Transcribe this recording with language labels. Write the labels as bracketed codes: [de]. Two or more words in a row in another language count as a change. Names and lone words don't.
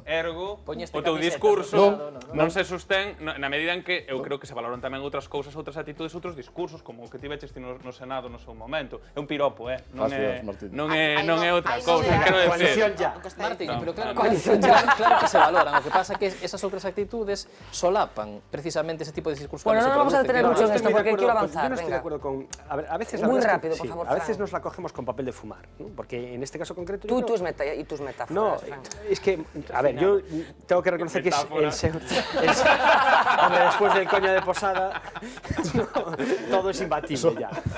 [gl] Ergo, o teu discurso non se sostén na medida en que eu creo que se valoran tamén outras cousas, outras actitudes, outros discursos, como o que tiveches ti no Senado no seu momento. É un piropo, non é outra cousa. Quero decir... Martín, pero claro que se valoran. O que pasa é que esas outras actitudes solapan precisamente ese tipo de discursos. [es] Bueno, no vamos a detener mucho en esto porque quiero avanzar. Yo no estoy de acuerdo con... A veces muy rápido, por favor, a veces nos la cogemos con papel de fumar, ¿no? Porque en este caso concreto... Tú y tus metáforas. No, es que, a ver, yo tengo que reconocer que es hombre, después del coño de Posada, todo es imbatible ya.